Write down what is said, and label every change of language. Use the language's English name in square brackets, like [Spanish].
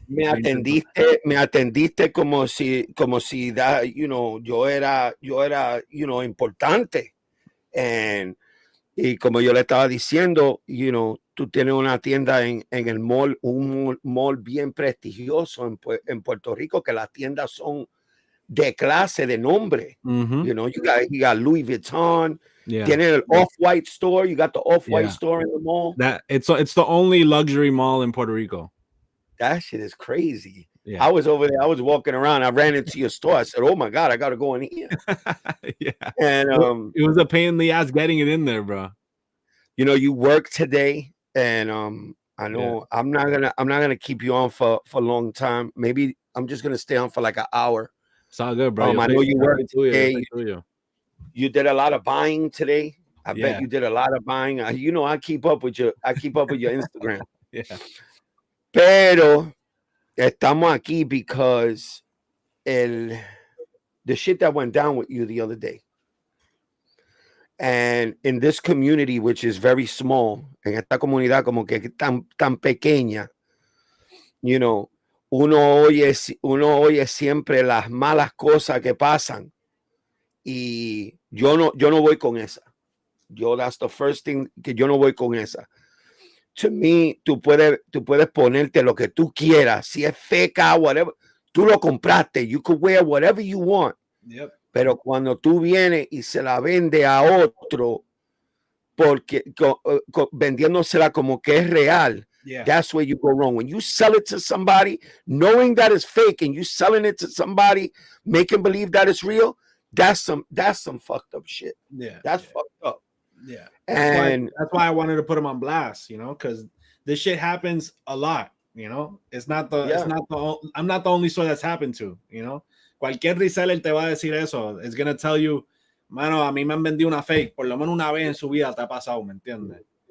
[Spanish] Me atendiste como si yo era importante. Y como yo le estaba diciendo, tú tienes una tienda en el mall, un mall bien prestigioso en Puerto Rico, que las tiendas son de clase, de nombre. [English] You got Louis Vuitton. Yeah. [Spanish] Tiene el Off-White store. [English] You got the Off-White store in the mall. It's the only luxury mall in Puerto Rico. That shit is crazy. Yeah. I was over there. I was walking around. I ran into your store. I said, "Oh my God, I got to go in here." Yeah. And it was a pain in the ass getting it in there, bro. You work today, and I know I'm not gonna keep you on for a long time. Maybe I'm just gonna stay on for like an hour. It's all good, bro. I know you work today. You did a lot of buying today. I bet you did a lot of buying. I keep up with your Instagram. Yeah. [Spanish] Pero estamos aquí [English] because the shit that went down with you the other day. And in this community, which is very small, [Spanish] en esta comunidad como que tan pequeña, uno oye siempre las malas cosas que pasan. Y yo no voy con esa. [English] That's the first thing, [Spanish] que yo no voy con esa. [English] To me, [Spanish] tú puedes ponerte lo que tú quieras. Si es feca, whatever, tú lo compraste. [English] You could wear whatever you want. Yep. [Spanish] Pero cuando tú vienes y se la vende a otro, porque vendiéndosela como que es real, [English] that's where you go wrong. When you sell it to somebody, knowing that it's fake, and you selling it to somebody, making believe that it's real, that's some fucked up shit. Yeah, that's fucked up. Yeah, and that's why I wanted to put him on blast, because this shit happens a lot. It's not I'm not the only store that's happened to. [Spanish] Cualquier reseller te va a decir eso. [English] It's gonna tell you, [Spanish] mano, a mí me han vendido una fake. Por lo menos una vez en su vida te ha pasado, ¿me entiendes?